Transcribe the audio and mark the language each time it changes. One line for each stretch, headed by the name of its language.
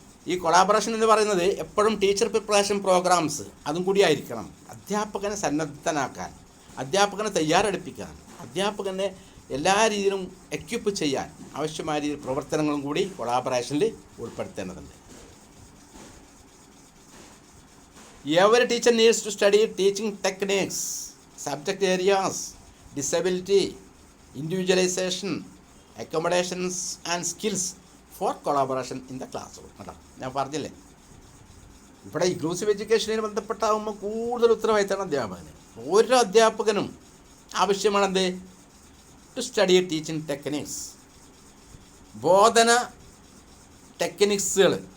Malayalam: ഈ കൊളാബറേഷൻ എന്ന് പറയുന്നത് എപ്പോഴും ടീച്ചർ പ്രിപ്പറേഷൻ പ്രോഗ്രാംസ് അതും കൂടി ആയിരിക്കണം. അധ്യാപകനെ സന്നദ്ധനാക്കാൻ, അധ്യാപകനെ തയ്യാറെടുപ്പിക്കാൻ, അധ്യാപകനെ എല്ലാ രീതിയിലും എക്വിപ്പ് ചെയ്യാൻ ആവശ്യമായ രീതിയിൽ പ്രവർത്തനങ്ങളും കൂടി കൊളാബറേഷനിൽ ഉൾപ്പെടുത്തേണ്ടതുണ്ട്.
English: Every teacher needs to study teaching techniques, subject areas, disability, individualization, accommodations and skills for collaboration in the classroom.
Malayalam: ഞാൻ പറഞ്ഞില്ലേ, ഇവിടെ ഇൻക്ലൂസീവ് എഡ്യൂക്കേഷനുമായി ബന്ധപ്പെട്ടാകുമ്പോൾ കൂടുതൽ ഉത്തരവാദിത്തമാണ് അധ്യാപകന്. ഓരോ അധ്യാപകനും ആവശ്യമാണെന്ത്?
English: to study teaching techniques,
Malayalam: Bodhana ടെക്നിക്സുകൾ.